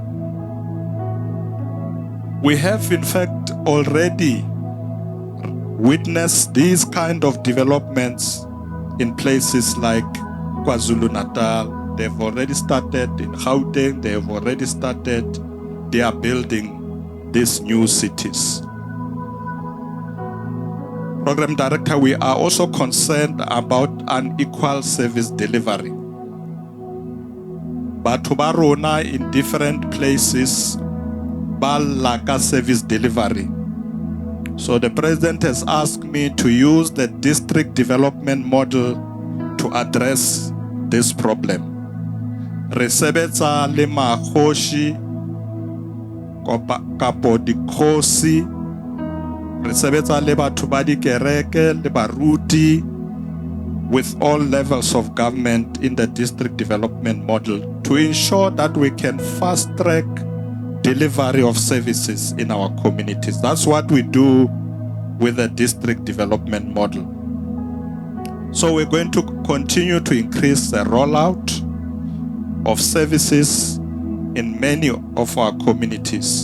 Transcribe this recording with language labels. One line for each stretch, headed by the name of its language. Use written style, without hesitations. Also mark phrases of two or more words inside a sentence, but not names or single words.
English: We have in fact already witnessed these kind of developments in places like KwaZulu-Natal. They've already started in Gauteng. They have already started. They are building these new cities. Program Director, we are also concerned about unequal service delivery.
Southern Sotho: Batho ba rona
English: in different places
Southern Sotho: ba laka
English: service delivery. So the President has asked me to use the district development model to address this problem.
Southern Sotho: Re sebetsa le makgoshi kapo dikgosi, re sebetsa le batho ba dikereke le baruti,
English: with all levels of government in the district development model to ensure that we can fast track delivery of services in our communities. That's what we do with the district development model. So we're going to continue to increase the rollout of services in many of our communities.